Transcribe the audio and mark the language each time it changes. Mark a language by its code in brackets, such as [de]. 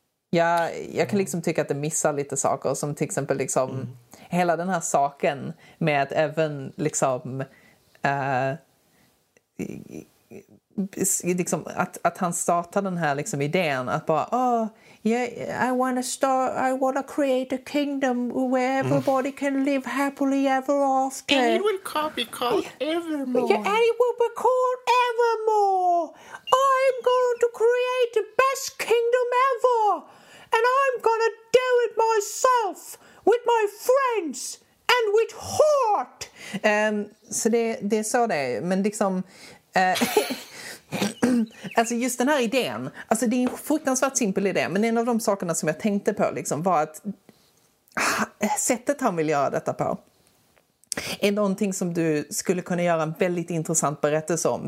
[sv] Jag kan liksom tycka att det missar lite saker, som till exempel liksom hela den här saken med att även liksom liksom att han startar den här liksom idén att bara [en] I want to create a kingdom where everybody can live happily ever after. And it will be called Evermore. Yeah, and it will be called Evermore. I'm going to create the best kingdom ever. And I'm gonna do it myself with my friends and with heart. [sv] Så det är så det är. Men liksom... alltså just den här idén. Alltså det är en fruktansvärt simpel idé. Men en av de sakerna som jag tänkte på liksom var att... sättet han vill göra detta på är någonting som du skulle kunna göra en väldigt intressant berättelse om.